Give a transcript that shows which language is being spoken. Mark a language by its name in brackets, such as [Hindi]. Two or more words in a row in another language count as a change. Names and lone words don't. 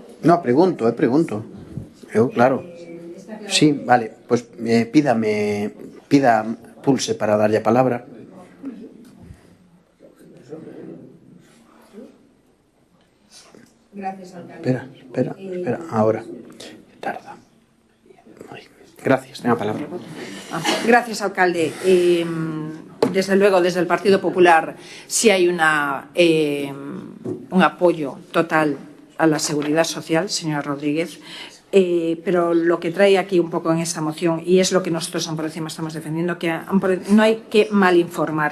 [Galician] Non, pregunto. Eu, claro. [Spanish] Sí, vale, pues pida pulse para [Galician] darlle a palabra. [Spanish] Gracias, alcalde. Espera, ahora. Tarda. [Galician] Gracias, ten a palabra. [Spanish] Gracias, alcalde. desde luego, desde el Partido Popular sí hay un apoyo total a la seguridad social, señora Rodríguez. Pero lo que trae aquí un poco en esta moción, y es lo que nosotros por encima estamos defendiendo, que no hay que malinformar.